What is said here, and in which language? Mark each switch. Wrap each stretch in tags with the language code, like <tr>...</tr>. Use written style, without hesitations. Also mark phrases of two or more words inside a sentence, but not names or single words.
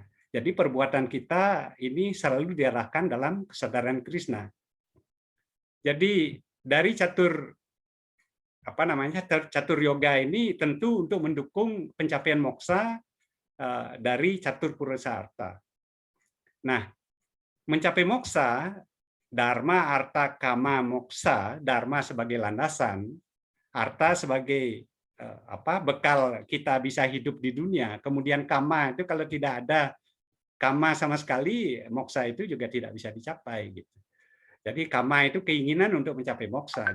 <id>Jadi perbuatan kita ini selalu diarahkan dalam kesadaran Krishna. Jadi dari catur yoga ini tentu untuk mendukung pencapaian moksa dari catur purusarta. Nah, mencapai moksa, dharma, arta, kama, moksa, dharma sebagai landasan, arta sebagai bekal kita bisa hidup di dunia. Kemudian kama itu kalau tidak ada kama sama sekali, moksa itu juga tidak bisa dicapai gitu. Jadi kama itu keinginan untuk mencapai moksa.</id>